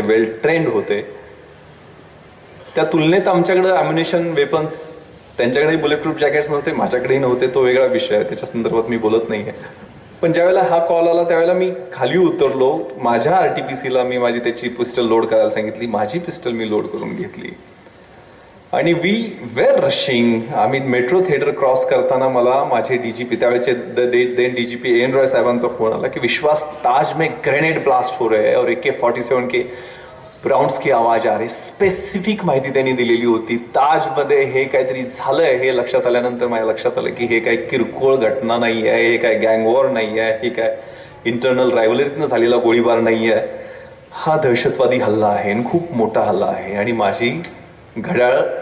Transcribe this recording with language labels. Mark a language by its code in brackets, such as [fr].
[mr] Well trained होते. त्या तुलनेत आमच्याकडे अम्युनिशन वेपन्स त्यांच्याकडे बुलेट प्रूफ जॅकेट्स नव्हते. माझ्याकडेही नव्हते. तो वेगळा विषय आहे. त्याच्या संदर्भात मी बोलत नाहीये. पण ज्यावेळेला हा कॉल आला त्यावेळेला मी खाली उतरलो. माझ्या RTPCला मी माझी त्याची पिस्टल लोड करायला सांगितली. माझी पिस्टल मी लोड करून घेतली आणि [en] We were rushing. [mr] आम्ही मेट्रो थिएटर क्रॉस करताना मला माझे DGP त्यावेळेचे then DGP AN Roy साहेबांचा फोन आला की विश्वास [hi] ताज में ग्रेनेड ब्लास्ट हो रहे हैं और AK-47 के राउंड्स की आवाज आ रही. [mr] स्पेसिफिक माहिती त्यांनी दिलेली होती. ताजमध्ये हे काहीतरी झालंय हे लक्षात आल्यानंतर माझ्या लक्षात आलं की हे काही किरकोळ घटना नाही आहे. हे काय गँगवॉर नाही आहे. हे काय इंटरनल रायव्हलरीतनं झालेला गोळीबार नाही आहे. हा दहशतवादी हल्ला आहे आणि खूप मोठा हल्ला आहे. आणि माझी घड्याळ